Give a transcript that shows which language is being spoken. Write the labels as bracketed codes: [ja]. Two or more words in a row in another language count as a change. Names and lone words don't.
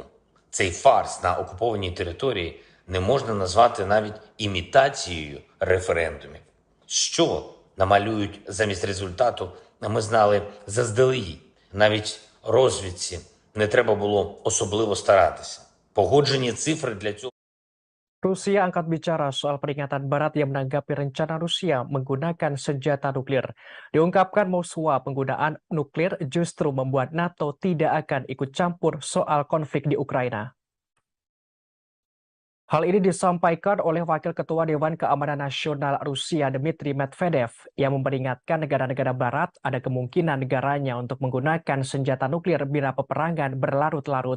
[uk] Цей фарс на окупованій території не можна назвати навіть імітацією референдумів. Що намалюють замість результату, ми знали заздалегідь. Навіть розвідці не треба було особливо старатися. Погоджені цифри для цього. [id] Rusia angkat bicara soal peringatan Barat yang menanggapi rencana Rusia menggunakan senjata nuklir. Diungkapkan Moskwa penggunaan nuklir justru membuat NATO tidak akan ikut campur soal konflik di Ukraina. Hal ini disampaikan oleh Wakil Ketua Dewan Keamanan Nasional Rusia Dmitry Medvedev yang memperingatkan negara-negara Barat ada kemungkinan negaranya untuk menggunakan senjata nuklir bila peperangan berlarut-larut.